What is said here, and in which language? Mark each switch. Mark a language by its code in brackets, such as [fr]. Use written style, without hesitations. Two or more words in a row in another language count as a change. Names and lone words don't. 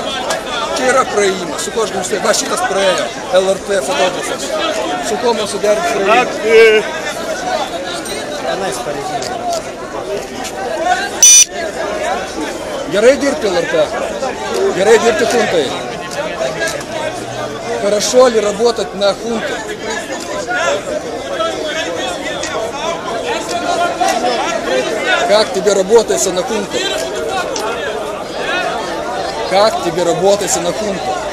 [lt] Čia yra praėjimas, su kuo aš galiu suderinti? Va, šitas praėjo, LRT fotografas. Su kuo man suderinti praėjimą? Gerai dirbti LRT. Gerai dirbti хунтой. [ru] Хорошо ли работать на хунту? Как тебе работается на хунту? Как тебе работается на хунту?